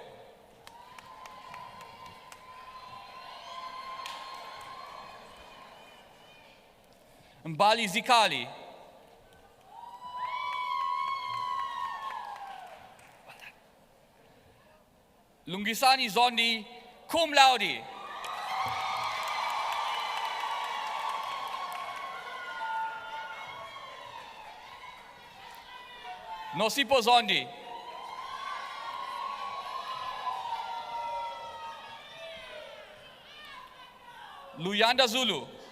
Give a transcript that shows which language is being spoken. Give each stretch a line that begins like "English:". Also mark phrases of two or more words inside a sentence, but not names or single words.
English: Mbali Zikali. Lungisani Zondi,
Latin: cum laude.
English: Nosipo Zondi. Luyanda Zulu.